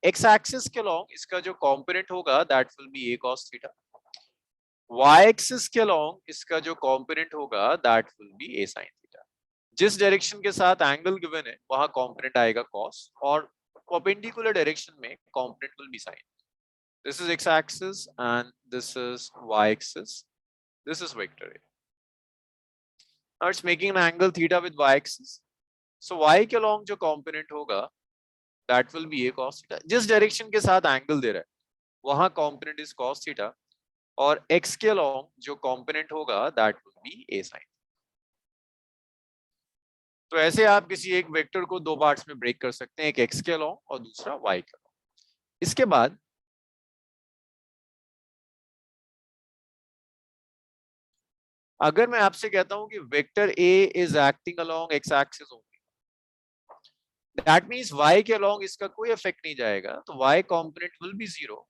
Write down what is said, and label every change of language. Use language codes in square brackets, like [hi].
[hi] X axis के along इसका जो कंपोनेंट होगा [en] that will be [hi] a cos theta. Y axis के अलोंग इसका जो कंपोनेंट होगा [en] that will be [hi] a sin theta. जिस डायरेक्शन के साथ एंगल गिवन है वहां कंपोनेंट आएगा cos और परपेंडिकुलर डायरेक्शन में component will be sin। [en] This is x-axis and this is y-axis. This is vector A. Now it's making an angle theta with y-axis. So y [hi] के along जो component होगा, [en] that will be a cos theta. [hi] जिस direction के साथ angle दे रहा है, वहाँ [en] component is cos theta. [hi] और x के along जो component होगा, [en] that will be a sin. [hi] तो ऐसे आप किसी एक वेक्टर को दो पार्ट्स में ब्रेक कर सकते हैं, एक x के along और दूसरा y के along. इसके बाद अगर मैं आपसे कहता हूं कि [en] vector A is acting along x axis only, [hi] that means y के अलोंग इसका कोई इफेक्ट नहीं जाएगा, तो y component [en] Will be zero.